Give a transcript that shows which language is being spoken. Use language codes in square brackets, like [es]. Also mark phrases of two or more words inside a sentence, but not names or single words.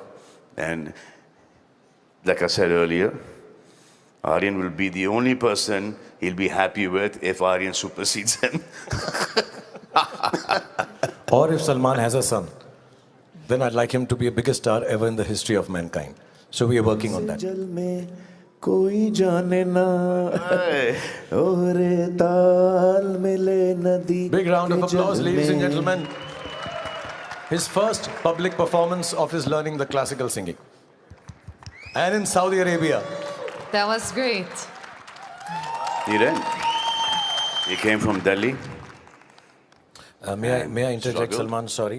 [en] And like I said earlier, Aryan will be the only person he'll be happy with if Aryan supersedes him. Or if Salman has a son, then I'd like him to be the biggest star ever in the history of mankind. So we are working on that. [hi] कोई जाने ना ओरे ताल मिले नदी. [en] Big round of applause, ladies and gentlemen. His first public performance of his learning the classical singing. And in Saudi Arabia. That was great. He did. He came from Delhi. May I interject, Salman? Sorry.